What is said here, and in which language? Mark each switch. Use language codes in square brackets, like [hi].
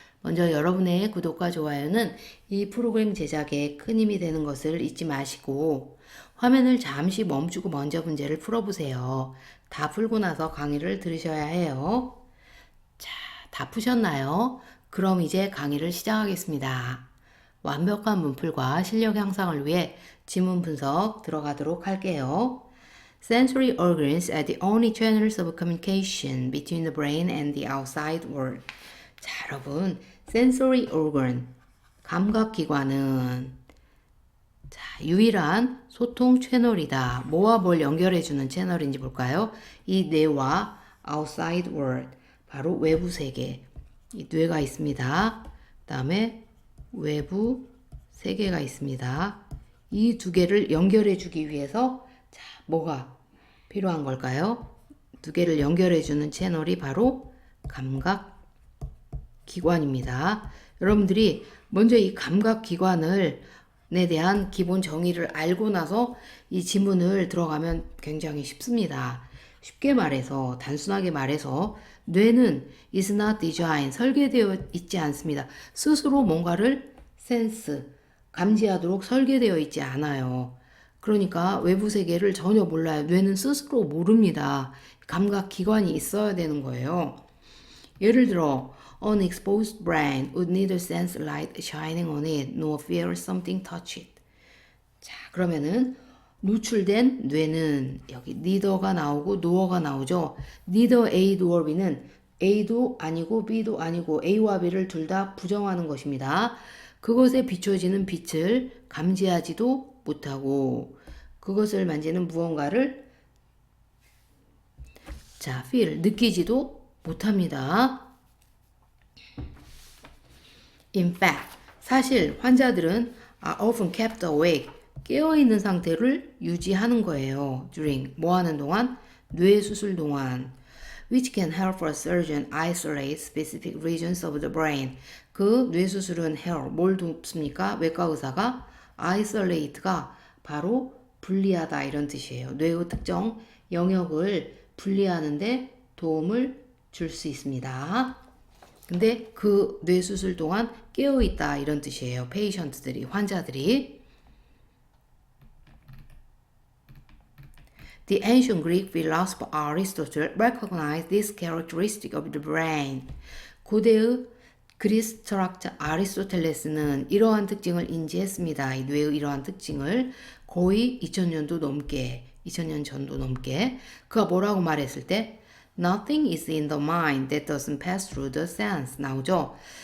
[ko] 먼저 여러분의 구독과 좋아요는 이 프로그램 제작에 큰 힘이 되는 것을 잊지 마시고 화면을 잠시 멈추고 먼저 문제를 풀어보세요. 다 풀고 나서 강의를 들으셔야 해요. 자, 다 푸셨나요? 그럼 이제 강의를 시작하겠습니다. 완벽한 문풀과 실력 향상을 위해 지문 분석 들어가도록 할게요. [en] Sensory organs are the only channels of communication between the brain and the outside world. [ko] 자, 여러분, sensory organ, 감각기관은 자, 유일한 소통 채널이다. 뭐와 뭘 연결해주는 채널인지 볼까요? 이 뇌와 [en] outside world, [ko] 바로 외부 세계. 이 뇌가 있습니다. 그 다음에 외부 세계가 있습니다. 이 두 개를 연결해 주기 위해서 자, 뭐가 필요한 걸까요? 두 개를 연결해 주는 채널이 바로 감각기관입니다. 여러분들이 먼저 이 감각기관에 대한 기본 정의를 알고 나서 이 지문을 들어가면 굉장히 쉽습니다. 쉽게 말해서, 단순하게 말해서 뇌는 [en] is not designed, [ko] 설계되어 있지 않습니다. 스스로 뭔가를 sense, 감지하도록 설계되어 있지 않아요. 그러니까 외부 세계를 전혀 몰라요. 뇌는 스스로 모릅니다. 감각기관이 있어야 되는 거예요. 예를 들어 [en] unexposed brain would neither sense light shining on it nor feel something touch it. [ko] 자, 그러면은 노출된 뇌는 여기 neither가 나오고 nor가 나오죠. neither A nor B는 A도 아니고 B도 아니고 A와 B를 둘 다 부정하는 것입니다. 그것에 비춰지는 빛을 감지하지도 못하고 그것을 만지는 무언가를 자, feel, 느끼지도 못합니다. [en] In fact, [ko] 사실 환자들은 [en] are often kept awake, [ko] 깨어있는 상태를 유지하는 거예요. during, 뭐 하는 동안? 뇌 수술 동안. [en] which can help a surgeon isolate specific regions of the brain. [ko] 그 뇌 수술은 help, 뭘 돕습니까? 외과 의사가 isolate가 바로 분리하다 이런 뜻이에요. 뇌의 특정 영역을 분리하는데 도움을 줄 수 있습니다. 근데 그 뇌 수술 동안 깨어있다 이런 뜻이에요. 페이션트들이, 환자들이. [en] The ancient Greek philosopher Aristotle recognized this characteristic of the brain. [ko] 고대의 그리스 철학자 아리스토텔레스는 이러한 특징을 인지했습니다. 이 뇌의 이러한 특징을 거의 2000년도 넘게, 2000년 전도 넘게 그가 뭐라고 말했을 때 [en] Nothing is in the mind that doesn't pass through the sense [ko] 나오죠.